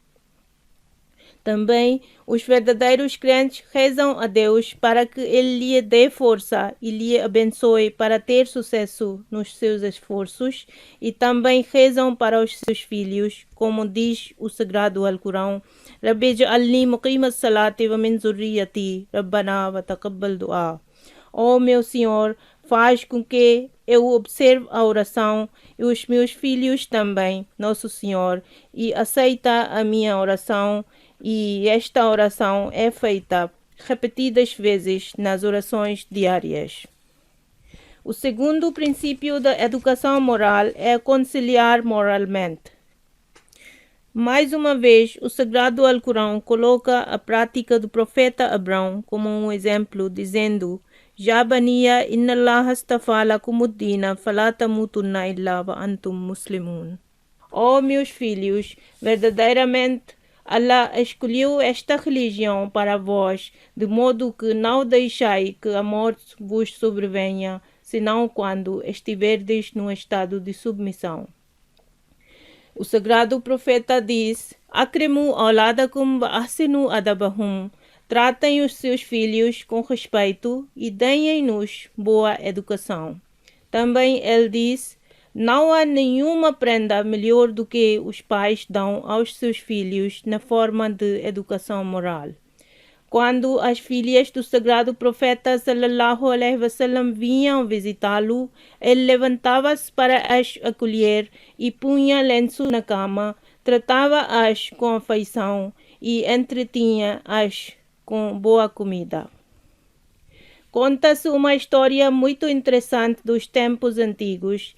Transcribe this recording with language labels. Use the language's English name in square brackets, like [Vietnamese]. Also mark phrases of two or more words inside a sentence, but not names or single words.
[Portuguese] Também os verdadeiros crentes rezam a Deus para que Ele lhe dê força e lhe abençoe para ter sucesso nos seus esforços e também rezam para os seus filhos, como diz o Sagrado Alcorão: [Arabic] رب اجعلني مقيم الصلاة ومن ذريتي ربنا وتقبل دعاء. [Portuguese] Ó meu Senhor, faz com que eu observe a oração e os meus filhos também, nosso Senhor, e aceita a minha oração. E esta oração é feita repetidas vezes nas orações diárias. O segundo princípio da educação moral é conciliar moralmente. Mais uma vez, o Sagrado Alcorão coloca a prática do profeta Abraão como um exemplo, dizendo: [Arabic] يا بني إن الله اصطفى لكم الدين فلا تموتن إلا وأنتم مسلمون. [Portuguese] Ó meus filhos, verdadeiramente Allah escolheu esta religião para vós, de modo que não deixai que a morte vos sobrevenha, senão quando estiverdes num estado de submissão. O sagrado profeta diz: [Arabic] أكرموا أولادكم وأحسنوا أدبهم. [Portuguese] Tratem os seus filhos com respeito e deem-nos boa educação. Também ele diz: Não há nenhuma prenda melhor do que os pais dão aos seus filhos na forma de educação moral. Quando as filhas do sagrado profeta [Arabic] صلى الله عليه وسلم [Portuguese] vinham visitá-lo, ele levantava-se para as acolher e punha lenço na cama, tratava-as com afeição e entretinha-as com boa comida. Conta-se uma história muito interessante dos tempos antigos.